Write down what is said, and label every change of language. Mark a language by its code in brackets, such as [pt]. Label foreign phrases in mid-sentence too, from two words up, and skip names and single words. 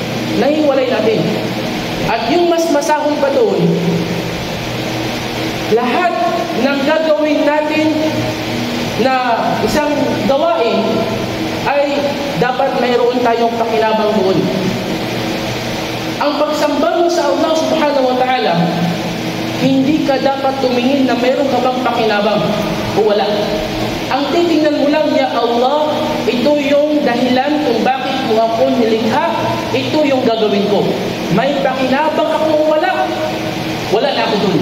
[tl] At yung mas masahol pa doon, lahat ng gagawin natin na isang gawain ay dapat mayroon tayong pakinabang doon. Ang pagsamba mo sa Allah [ar] سبحانه وتعالى, [tl] hindi ka dapat tumingin na mayroon ka bang pakinabang o wala. Ang titingnan mo lang, [ar] يا الله, [tl] ito yung dahilan kung bakit mo ako nilikha, ito yung gagawin ko. May pakinabang ako o wala? Wala na ako dun.